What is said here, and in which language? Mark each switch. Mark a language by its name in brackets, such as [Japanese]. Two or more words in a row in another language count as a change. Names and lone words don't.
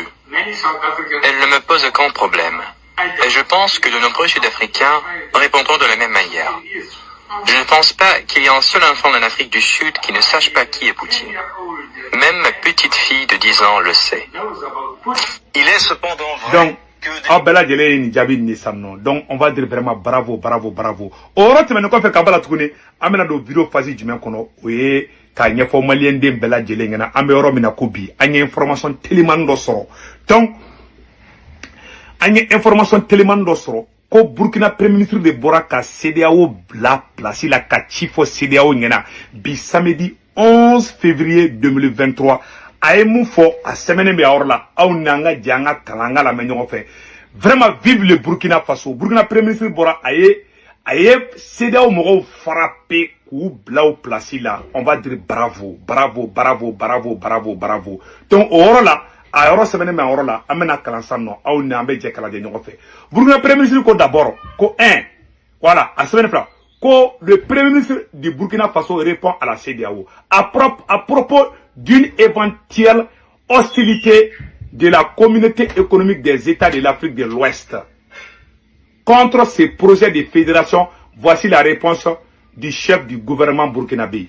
[French] Elles ne me posent aucun problème. Et je pense que de nombreux Sud-Africains répondront de la même manière. Je ne pense pas qu'il y ait un seul enfant en Afrique du Sud qui ne sache pas qui est Poutine. Même ma petite fille de 10 ans le sait. Il est cependant vrai donc on va dire vraiment bravo. [Bambara] Oro tɛmɛnen kɔfɛ ka bala tuguni an bɛna don [French] vidéo phase [Bambara] jumɛn kɔnɔ o ye ka ɲɛfɔ malien den bɛɛ lajɛlen ɲɛna an bɛ yɔrɔ min na ko bi an ye information teliman dɔ sɔrɔ donc an ye information teliman dɔ sɔrɔ ko Burkina [French] premier ministre [Bambara] de bɔra ka CEDEAO bila place la ka ci fɔ CEDEAO ɲɛna bi [French] samedi 11 février 2023 [Bambara] a ye mun fɔ a sɛmɛnen bɛ yɔrɔ la aw n'an ka jɛ an ka kalan an ka lamɛn ɲɔgɔn fɛ [French] vraiment vive le Burkina Faso. [Bambara] Burkina [French] premier ministre [Bambara] bɔra a ye CEDEAO mɔgɔw frappé k'u bila o place la [French] on va dire bravo bravo bravo bravo bravo bravo [Bambara] donc o yɔrɔ la a yɔrɔ sɛbɛnnen bɛ a yɔrɔ la an bɛna kalan san nɔ aw ni an bɛ jɛ kalan kɛ ɲɔgɔn fɛ. Burkina premier ministre ko d'abord ko 1 voilà a sɛbɛnnen fila ko [French] le premier ministre du Burkina Faso répond à la CEDEAO à propos d'une éventuelle hostilité de la communauté économique des États de l'Afrique de l'Ouest contre ces projets de fédération. Voici la réponse du chef du gouvernement burkinabé.